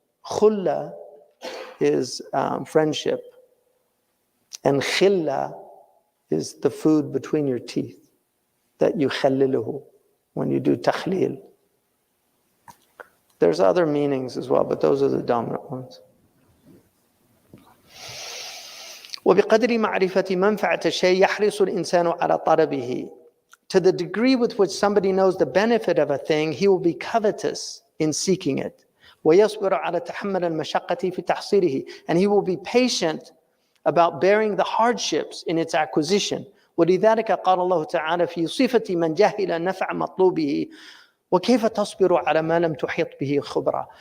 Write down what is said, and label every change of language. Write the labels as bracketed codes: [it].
[en] Khulla is friendship. And khilla is the food between your teeth that you khalliluhu when you do takhlil. There's other meanings as well, but those are the dominant ones. [ar] وبقدر معرفة منفعة الشيء يحرص الإنسان على طلبه. [en] to the degree with which somebody knows the benefit of a thing, he will be covetous in seeking it. [ar] وَيَصْبِرُ عَلَى تَحَمَّلِ الْمَشَقَّةِ فِي تَحْصِيلِهِ. [en] And he will be patient about bearing the hardships in its acquisition. [ar] وَلِذَلِكَ قَالَ اللَّهُ تَعَالَى فِي صِفَةِ مَنْ جَهِلَ نَفْعَ مَطْلُوبِهِ وَكَيْفَ تَصْبِرُ عَلَى مَا لَمْ تُحِيطْ بِهِ خُبْرًا.